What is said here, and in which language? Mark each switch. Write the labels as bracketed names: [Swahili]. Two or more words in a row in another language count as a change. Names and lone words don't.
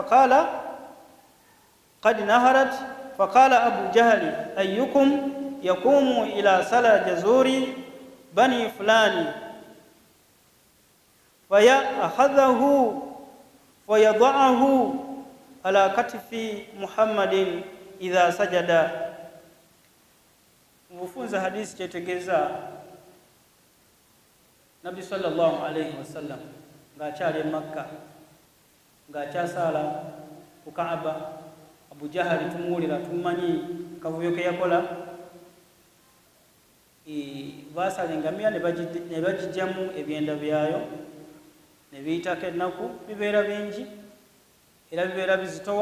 [Arabic] فقال أبو جهل أيكم يقوم إلى صلاة جزور بني فلان فيأخذه فيضعه على كتف محمد إذا سجد. [Ganda] Mufunza hadisi kyetegeeza nabbi [Arabic] صلى الله عليه وسلم [Ganda] ng'akyali e Makka ng'akyasaala ku Kaaba. Abu Jahali tumuwulira, tumanyi kavuyo ke yakola, baasala engamiya ne bagijjamu ebyenda byayo ne biyitako ennaku, bibeera bingi era bibeera bizitowa.